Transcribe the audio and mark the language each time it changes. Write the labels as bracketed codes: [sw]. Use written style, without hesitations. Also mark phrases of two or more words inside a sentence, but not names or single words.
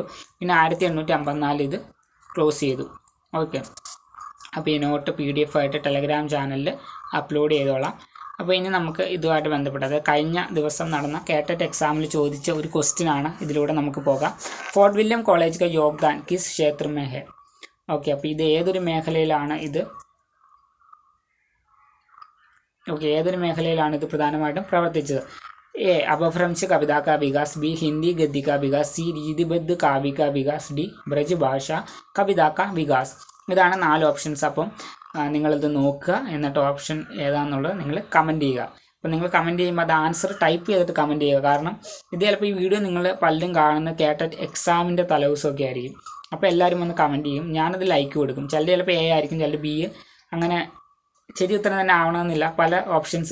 [ml] പിന്നെ 1854 ഇത് ക്ലോസ് ചെയ്തു. ഓക്കെ, അപ്പോൾ ഈ നോട്ട് PDF ആയിട്ട് ടെലഗ്രാം ചാനലിൽ അപ്ലോഡ് ചെയ്തോളാം. അപ്പോൾ ഇനി നമുക്ക് ഇതുമായിട്ട് ബന്ധപ്പെട്ടത് കഴിഞ്ഞ ദിവസം നടന്ന കേട്ടറ്റ് എക്സാമിൽ ചോദിച്ച ഒരു ക്വസ്റ്റ്യൻ ആണ്. ഇതിലൂടെ നമുക്ക് പോകാം. [hi] ഫോർട്ട് വില്യം കോളേജ് का योगदान किस क्षेत्र में है? [ml] ഓക്കെ, അപ്പോൾ ഇത് ഏതൊരു മേഖലയിലാണ് ഇത് ഏതൊരു മേഖലയിലാണ് ഇത് പ്രധാനമായിട്ടും പ്രവർത്തിച്ചത്? [hi] A. अपभ्रंश कविता का विकास. B. हिंदी गद्य का विकास. C. रीतिबद्ध काव्य का विकास. D. ब्रज भाषा कविता का विकास. [ml] ഇതാണ് 4 ഓപ്ഷൻസ്. അപ്പം നിങ്ങളിത് നോക്കുക, എന്നിട്ട് ഓപ്ഷൻ ഏതാണെന്നുള്ളത് നിങ്ങൾ കമൻറ്റ് ചെയ്യുക. അപ്പോൾ നിങ്ങൾ കമൻറ്റ് ചെയ്യുമ്പോൾ അത് ആൻസർ ടൈപ്പ് ചെയ്തിട്ട് കമൻറ്റ് ചെയ്യുക. കാരണം ഇത് ചിലപ്പോൾ ഈ വീഡിയോ നിങ്ങൾ പലരും കാണുന്ന കേട്ടറ്റ് എക്സാമിൻ്റെ തലേദിവസമൊക്കെ ആയിരിക്കും. അപ്പോൾ എല്ലാവരും ഒന്ന് കമൻറ്റ് ചെയ്യും, ഞാനത് ലൈക്ക് കൊടുക്കും. ചിലപ്പോൾ എ ആയിരിക്കും, ചിലപ്പോൾ ബി, അങ്ങനെ ശരി ഉത്തരം തന്നെ ആവണമെന്നില്ല, പല ഓപ്ഷൻസ്.